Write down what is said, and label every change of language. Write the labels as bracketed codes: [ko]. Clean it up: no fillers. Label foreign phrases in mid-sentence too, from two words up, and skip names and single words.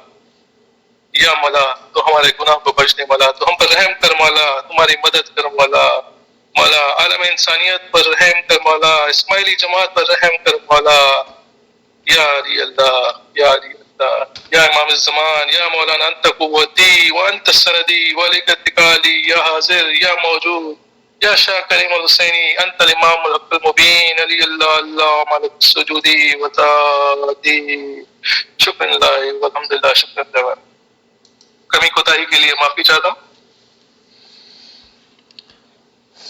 [ur] یا مولا تو ہمارے گناہ کو بخش دے مولا، تو ہم پر رحم کر مولا، تمہاری مدد کر مولا. مولا عالم انسانیت پر رحم کر مولا، اسماعیلی جماعت پر رحم کر مولا. [ar] یا علی اللہ، یا علی اللہ، یا امام الزمان، یا مولانا انت قوتی وانت سندی وعلیک اتکالی، یا حاضر یا موجود، یا شاہ کریم الحسینی انت الامام الحق المبین، علی اللہ اللہ مالک سجودی وتادی. شکر اللہ والحمدللہ، شکر اللہ. [ur] کمی کوتاہی کے لیے معافی چاہتا ہوں.